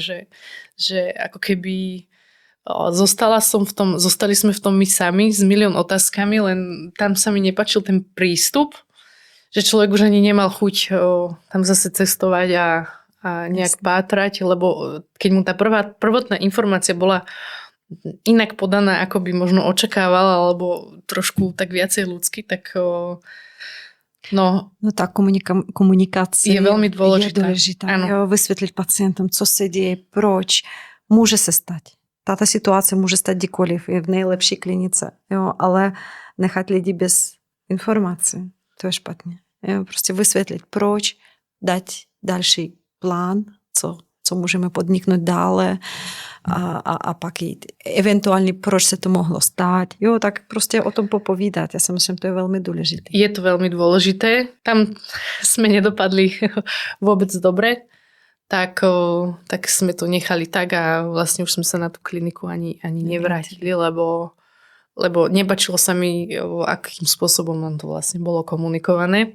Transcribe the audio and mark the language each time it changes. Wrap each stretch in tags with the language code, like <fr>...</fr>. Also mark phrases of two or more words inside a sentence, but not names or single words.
<sk>Že ako keby zostali sme v tom my sami s milión otázkami, len tam sa mi nepáčil ten prístup, že človek už ani nemal chuť tam zase cestovať a nejak pátrať, lebo keď mu tá prvotná informácia bola inak podaná, ako by možno očakávala, alebo trošku tak viacej ľudsky, tak tá komunikace je veľmi dôležitá.</sk> <cs>Jo, vysvětlit pacientům, co se děje, proč. Může se stať. Tato situace může stát kdykoliv, je v nejlepší klinice, jo, ale nechat lidi bez informací, to je špatně. Jo, prostě vysvětlit, proč, dát další plán, co můžeme podniknout dále a pak jít. Eventuálně, proč se to mohlo stát. Jo, tak prostě o tom popovídat. Já si myslím, to je velmi důležité.</cs> <sk>Je to veľmi dôležité. Tam sme nedopadli vôbec dobre. Tak sme to nechali tak a vlastne už sme sa na tú kliniku ani nevrátili, lebo nepačilo sa mi, akým spôsobom nám to vlastne bolo komunikované.</sk>